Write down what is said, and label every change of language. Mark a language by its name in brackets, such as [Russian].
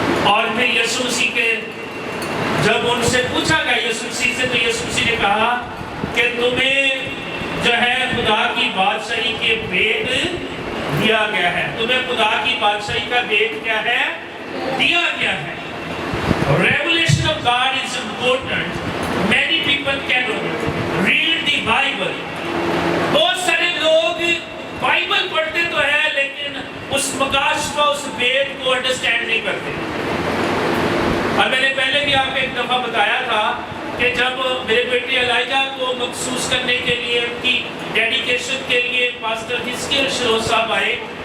[Urdu] اور پھر یسوع مسیح کے جب ان سے پوچھا گیا یسوع مسیح سے، تو یسوع مسیح نے کہا کہ تمہیں جو ہے خدا کی بادشاہی کے بھید دیا گیا ہے، تمہیں خدا کی بادشاہی کا بھید کیا ہے دیا گیا ہے۔ [English] Revelation of God is important. Many people cannot read the Bible. [Urdu] بہت سارے لوگ بائبل پڑھتے تو ہے لیکن اس مکاشفہ اس بھید کو انڈرسٹینڈ نہیں کرتے۔ اور میں نے پہلے بھی آپ کو ایک دفعہ بتایا تھا کہ جب میرے بیٹی الائجہ کو مخصوص کرنے کے لیے ان کی ڈیڈیکیشن کے لیے پاسٹر حزقیل شروع صاحب آئے،